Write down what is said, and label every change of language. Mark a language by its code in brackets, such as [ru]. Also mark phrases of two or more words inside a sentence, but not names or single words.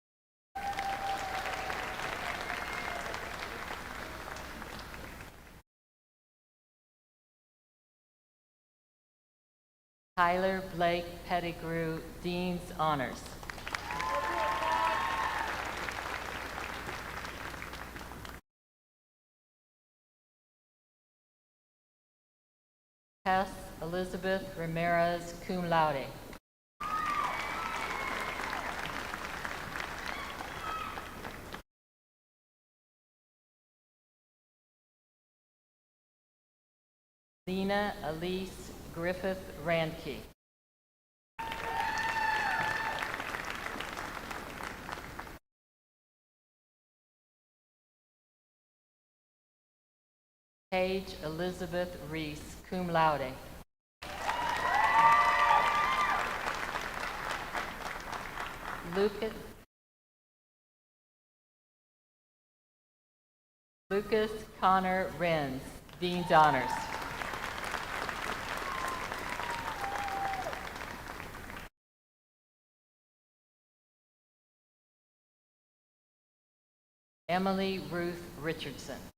[en] Tyler Blake Pettigrew, Dean's Honors. Tess Elizabeth Ramirez, [la] cum laude. [en] Lena Elise Griffith Randke. Paige Elizabeth Reese, [la] cum laude. [en] Lucas Connor Renz, Dean's Honors. Emily Ruth Richardson.